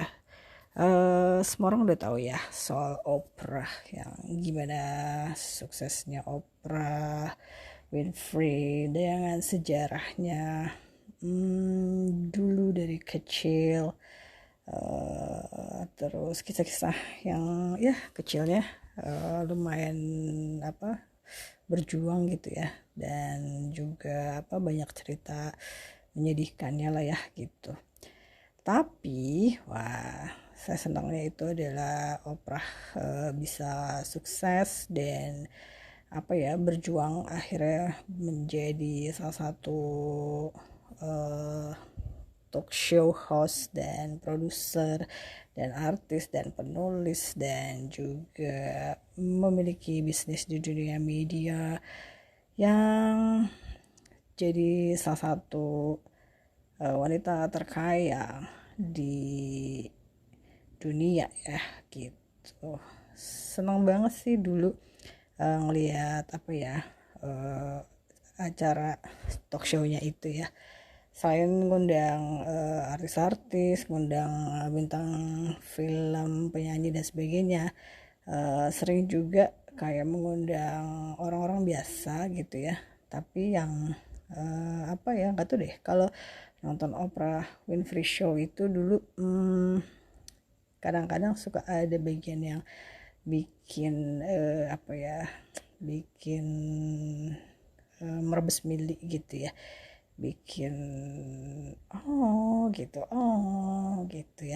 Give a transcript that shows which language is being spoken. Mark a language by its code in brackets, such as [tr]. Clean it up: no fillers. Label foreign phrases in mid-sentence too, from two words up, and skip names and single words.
[id] Semua orang udah tahu ya soal Oprah, yang gimana suksesnya Oprah Winfrey dengan sejarahnya dulu dari kecil, terus kisah-kisah yang ya kecilnya lumayan berjuang gitu ya, dan juga banyak cerita menyedihkannya lah ya gitu. Tapi saya senangnya itu adalah Oprah bisa sukses dan berjuang akhirnya menjadi salah satu [en] talk show host [id] dan produser dan artis dan penulis, dan juga memiliki bisnis di dunia media yang jadi salah satu wanita terkaya di dunia ya gitu. Senang banget sih dulu ngelihat acara [en] talk show- [id] nya itu ya. Selain ngundang artis-artis, ngundang bintang film, penyanyi dan sebagainya, sering juga kayak mengundang orang-orang biasa gitu ya. Tapi yang nggak tahu deh, kalau nonton Oprah Winfrey Show itu dulu kadang-kadang suka ada bagian yang bikin bikin [jv] merebes mili [id] gitu ya, bikin gitu ya.